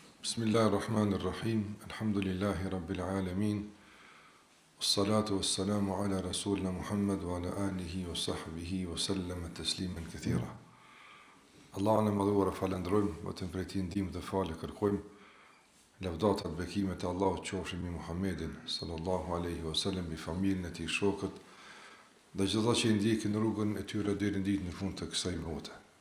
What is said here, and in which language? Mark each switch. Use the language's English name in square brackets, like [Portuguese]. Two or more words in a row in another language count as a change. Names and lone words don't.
[Arabic] بسم الله الرحمن الرحيم. الحمد لله رب العالمين. والصلاة والسلام على رسولنا محمد وعلى آله وصحبه وسلم تسليما كثيرا. [Albanian] Allahun e madhuar falendrojmë, vetëm prej tij ndihmë dhe falë kërkojmë. Lavdata dhe bekimet e Allahut qofshin mbi Muhammedin [Arabic] صلى الله عليه وسلم, [Albanian] mbi familjen e tij, shokët dhe çdo ata që i ndjekin rrugën e tyre deri në ditën e fundit të kësaj bote.